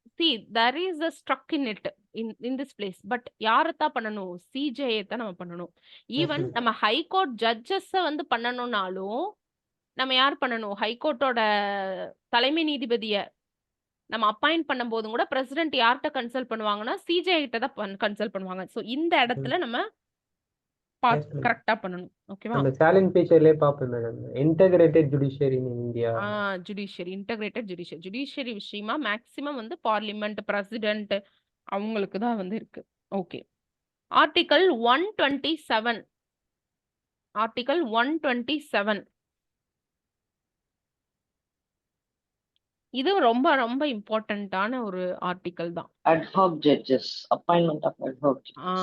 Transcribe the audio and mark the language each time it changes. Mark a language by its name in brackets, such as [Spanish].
[English] see there is a struck in it in this place. [Tamil] But யாரத்தான் பண்ணணும்? CJI தான் நம்ம பண்ணணும். [English] Even ma'am. [Tamil] நம்ம ஹை கோர்ட் ஜட்ஜஸ் வந்து பண்ணணும்னாலும் நம்ம யார் பண்ணணும்? ஹை கோர்ட்டோட தலைமை நீதிபதிய நம்ம அப்பாயிண்ட் பண்ணும்போதும் கூட பிரசிடென்ட் யார்கிட்ட கன்சல்ட் பண்ணுவாங்கன்னா CJI கிட்ட தான் கன்சல்ட் பண்ணுவாங்க. சோ இந்த இடத்துல நம்ம [English] Yes, ma'am. [Tamil] கரெக்டா பண்ணணும். ஓகேவா? நம்ம சேலஞ்ச் ஃபீச்சர்லயே பாப்போம் madam. [English] Integrated judiciary in India. [Tamil] Judiciary integrated judiciary விஷயமா மேக்ஸிமம் வந்து பார்லிமெண்ட் பிரசிடென்ட் அவங்களுக்கு தான் வந்து இருக்கு. ஓகே. ஆர்டிகல் 127. ஆர்டிகல் 127 இது ரொம்ப ரொம்ப இம்பார்ட்டன்டான ஒரு ஆர்டிகல் தான். [English] Ad-hoc judges, appointment of ad-hoc judges.